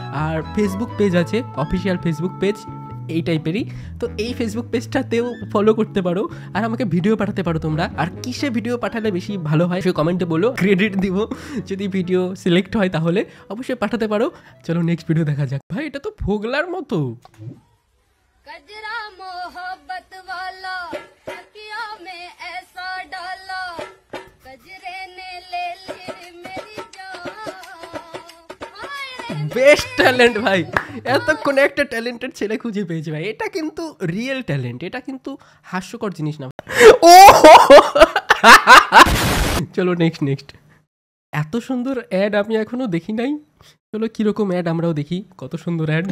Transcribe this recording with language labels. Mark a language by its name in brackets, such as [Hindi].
[Bangla] আর Facebook page আছে, official Facebook page এই টাইপেরই, তো এই ফেসবুক পেজটাতেও ফলো করতে পারো। আর আমাকে ভিডিও পাঠাতে পারো তোমরা। আর কিসে ভিডিও পাঠালে বেশি ভালো হয় সে কমেন্টে বলো, ক্রেডিট দিব। যদি ভিডিও সিলেক্ট হয় তাহলে অবশ্যই পাঠাতে পারো। চলো নেক্সট ভিডিও দেখা যাক। ভাই এটা তো ফোগলার মতো। [Hindi] गजरा मोहब्बत वाला तकिया में ऐसा डाला, गजरे ने ले ली मेरी जान। [Bangla] বেস্ট ট্যালেন্ট ভাই, এতক্ষণ একটা ট্যালেন্টেড ছেলে খুঁজে পেয়েছে ভাই। এটা কিন্তু রিয়েল ট্যালেন্ট, এটা কিন্তু হাস্যকর জিনিস না। ও চলো নেক্সট। এত সুন্দর অ্যাড আমি এখনো দেখি নাই। চলো কিরকম অ্যাড আমরাও দেখি। কত সুন্দর অ্যাড।